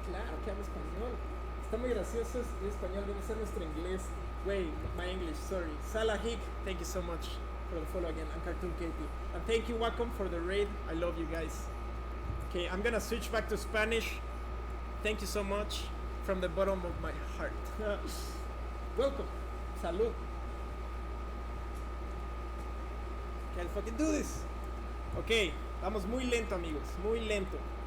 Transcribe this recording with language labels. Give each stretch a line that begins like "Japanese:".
Spanish: Claro que habla español. Está muy gracioso el español, debe ser nuestro inglés.
English: Wait, my English, sorry. Salah Hick, thank you so much for the follow again. And Cartoon Katie. And thank you, Wacom, for the raid. I love you guys. Okay, I'm gonna switch back to Spanish. Thank you so much from the bottom of my heart. Welcome. Salud. Okay, I'll fucking do this.
Spanish: Ok, vamos muy lento, amigos, muy lento.